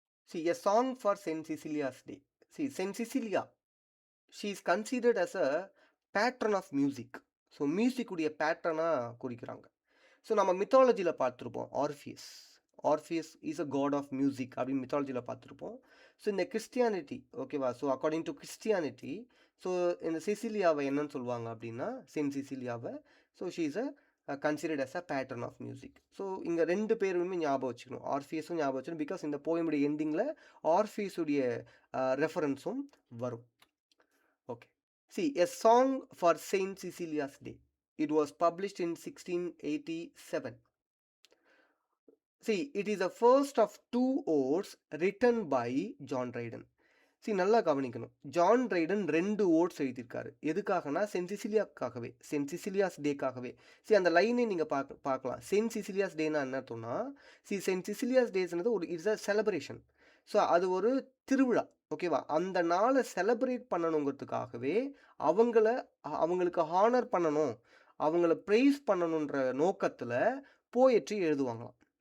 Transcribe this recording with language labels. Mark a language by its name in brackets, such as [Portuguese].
[English] See, a song for Saint Cecilia's Day. See, Saint Cecilia, she is considered as a patron of music. [Tamil] So music உடைய பேட்டர்னாக குறிக்கிறாங்க. So நம்ம மித்தாலஜியில் பார்த்துருப்போம் Orpheus. [English] Orpheus is a god of music [Tamil] அப்படின்னு மித்தாலஜியில் பார்த்துருப்போம். So இந்த Christianity, ஓகேவா, so according to Christianity, so இந்த சிசிலியாவை என்னன்னு சொல்லுவாங்க அப்படின்னா send சிசிலியாவை, so [English] She is a considered as a pattern of music. [Tamil] So இங்கே ரெண்டு பேருமே ஞாபகம் வச்சுக்கணும், ஆர்ஃபியஸும் ஞாபகம் வச்சுக்கணும், பிகாஸ் இந்த போயமுடைய எண்டிங்கில் ஆர்ஃபியஸுடைய ரெஃபரன்ஸும் வரும். Okay. [English] See, a song for Saint Cecilia's Day. It was published in 1687. See, it is the first of two odes written by John Dryden. [Tamil] See, நல்லா கவனிக்கணும், ஜான் ட்ரைடன் 2 ஓட்ஸ் எழுதியிருக்காரு. எதுக்காகனா சென்ட் சிசிலியாக்காகவே, சென்ட் சிசிலியாஸ் டேக்காகவே. சி அந்த லைனே நீங்கள் பார்க்கலாம். Send சிசிலியாஸ் டேனா என்ன அர்த்தம்னா, சென்ட் சிசிலியாஸ் டேஸ்ன்றது ஒரு [English] It's a celebration. [Tamil] ஸோ அது ஒரு திருவிழா, ஓகேவா. அந்த நாளை செலிப்ரேட் பண்ணணுங்கிறதுக்காகவே அவங்களுக்கு ஹானர் பண்ணணும், அவங்கள ப்ரைஸ் பண்ணணுன்ற நோக்கத்தில் போயட்ரி எழுதுவாங்களாம்.